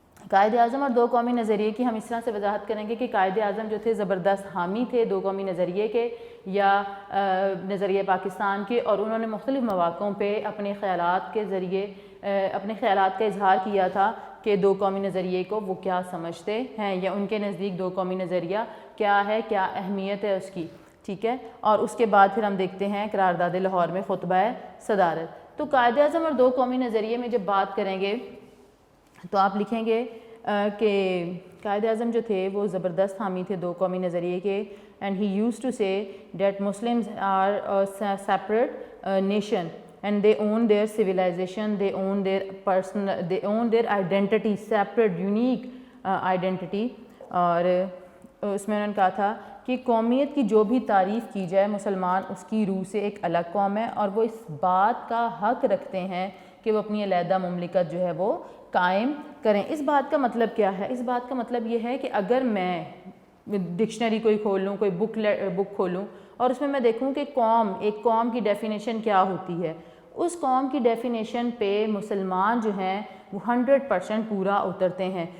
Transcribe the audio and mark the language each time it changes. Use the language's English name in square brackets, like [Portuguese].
[Urdu] قائد اعظم اور دو قومی نظریے کی ہم اس طرح سے وضاحت کریں گے کہ قائد اعظم جو تھے زبردست حامی تھے دو قومی نظریے کے یا نظریہ پاکستان کے, اور انہوں نے مختلف مواقعوں پہ اپنے خیالات کے ذریعے اپنے خیالات کا اظہار کیا تھا کہ دو قومی نظریے کو وہ کیا سمجھتے ہیں یا ان کے نزدیک دو قومی نظریہ کیا ہے, کیا اہمیت ہے اس کی. ٹھیک ہے. اور اس کے بعد پھر ہم دیکھتے ہیں قرارداد لاہور میں خطبہ صدارت. تو قائد اعظم اور دو قومی نظریے میں جب بات کریں گے تو آپ لکھیں گے کہ قائد اعظم جو تھے وہ زبردست حامی تھے دو قومی نظریے کے. [English] And he used to say that Muslims are separate nation and they own their civilization, they own their identity, separate unique identity. [Urdu] اور اس میں انہوں نے کہا تھا کہ قومیت کی جو بھی تعریف کی جائے مسلمان اس کی روح سے ایک الگ قوم ہے اور وہ اس بات کا حق رکھتے ہیں کہ وہ اپنی علیحدہ مملکت جو ہے وہ قائم کریں. اس بات کا مطلب کیا ہے؟ اس بات کا مطلب یہ ہے کہ اگر میں ڈکشنری کوئی کھول لوں, کوئی بک کھولوں اور اس میں میں دیکھوں کہ ایک قوم کی ڈیفینیشن کیا ہوتی ہے, اس قوم کی ڈیفینیشن پہ مسلمان جو ہیں وہ 100% پورا اترتے ہیں.